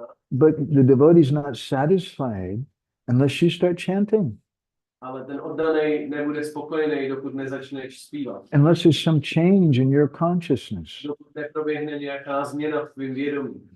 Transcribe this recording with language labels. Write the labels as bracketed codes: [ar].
[en] But the devotee is not satisfied unless you start chanting. [cs] Ale ten oddaný nebude spokojený, dokud nezačneš zpívat. [en] Unless there's some change in your consciousness. [cs] Dokud neproběhne nějaká změna v tvým vědomí.